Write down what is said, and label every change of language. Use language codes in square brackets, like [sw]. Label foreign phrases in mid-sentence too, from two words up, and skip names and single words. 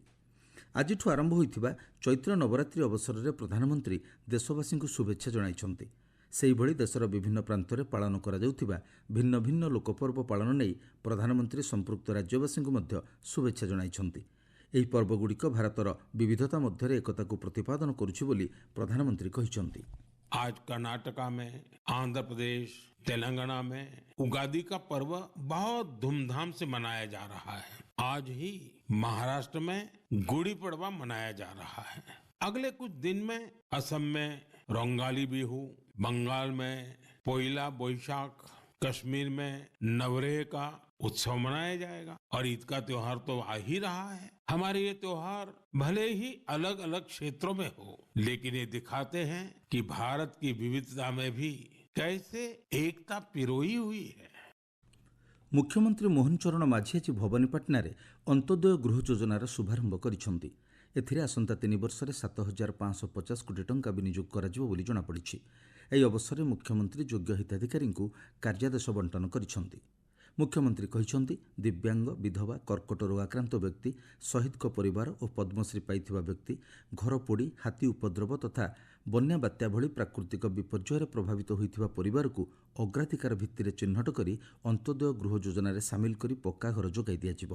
[or] ଆଜିଠୁ ଆରମ୍ଭ ହୋଇଥିବା ଚୈତ୍ର ନବରାତ୍ରି ଅବସରରେ ପ୍ରଧାନମନ୍ତ୍ରୀ ଦେଶବାସୀଙ୍କୁ ଶୁଭେଚ୍ଛା ଜଣାଇଛନ୍ତି। ସେହିଭଳି ଦେଶର ବିଭିନ୍ନ ପ୍ରାନ୍ତରେ ପାଳନ କରାଯାଉଥିବା ଭିନ୍ନ ଭିନ୍ନ ଲୋକପର୍ବ ପାଳନ ନେଇ ପ୍ରଧାନମନ୍ତ୍ରୀ ସମ୍ପୃକ୍ତ ରାଜ୍ୟବାସୀଙ୍କୁ ମଧ୍ୟ ଶୁଭେଚ୍ଛା ଜଣାଇଛନ୍ତି। ଏହି ପର୍ବଗୁଡ଼ିକ ଭାରତର ବିବିଧତା ମଧ୍ୟରେ ଏକତାକୁ ପ୍ରତିପାଦନ କରୁଛି ବୋଲି ପ୍ରଧାନମନ୍ତ୍ରୀ କହିଛନ୍ତି। [hi] आज कर्नाटका में, आंध्र प्रदेश, तेलंगाना में उगादी का पर्व बहुत धूमधाम से मनाया जा रहा है। आज ही महाराष्ट्र में गुड़ी पड़वा मनाया जा रहा है। अगले कुछ दिन में असम में रोंगाली बिहू, बंगाल में पोइला बोईशाख, कश्मीर में नवरेह का उत्सव मनाया जाएगा और ईद का त्योहार तो आ ही रहा है। हमारे ये त्योहार भले ही अलग अलग क्षेत्रों में हो, लेकिन ये दिखाते हैं कि भारत की विविधता में भी कैसे एकता पिरोई हुई है। [or] ମୁଖ୍ୟମନ୍ତ୍ରୀ ମୋହନ ଚରଣ ମାଝୀ ଆଜି ଭବାନୀପାଟଣାରେ ଅନ୍ତୋଦୟ ଗୃହ ଯୋଜନାର ଶୁଭାରମ୍ଭ କରିଛନ୍ତି। ଏଥିରେ ଆସନ୍ତା 3 ବର୍ଷରେ 7,550 କୋଟି ଟଙ୍କା ବିନିଯୋଗ କରାଯିବ ବୋଲି ଜଣାପଡ଼ିଛି। ଏହି ଅବସରରେ ମୁଖ୍ୟମନ୍ତ୍ରୀ ଯୋଗ୍ୟ ହିତାଧିକାରୀଙ୍କୁ କାର୍ଯ୍ୟାଦେଶ ବଣ୍ଟନ କରିଛନ୍ତି। ମୁଖ୍ୟମନ୍ତ୍ରୀ କହିଛନ୍ତି, ଦିବ୍ୟାଙ୍ଗ, ବିଧବା, କର୍କଟ ରୋଗାକ୍ରାନ୍ତ ବ୍ୟକ୍ତି, ଶହୀଦଙ୍କ ପରିବାର ଓ ପଦ୍ମଶ୍ରୀ ପାଇଥିବା ବ୍ୟକ୍ତି, ଘର ପୋଡ଼ି, ହାତୀ ଉପଦ୍ରବ ତଥା ବନ୍ୟା ବାତ୍ୟା ଭଳି ପ୍ରାକୃତିକ ବିପର୍ଯ୍ୟୟରେ ପ୍ରଭାବିତ ହୋଇଥିବା ପରିବାରକୁ ଅଗ୍ରାଧିକାର ଭିତ୍ତିରେ ଚିହ୍ନଟ କରି ଅନ୍ତୋଦୟ ଗୃହ ଯୋଜନାରେ ସାମିଲ କରି ପକ୍କା ଘର ଯୋଗାଇ ଦିଆଯିବ।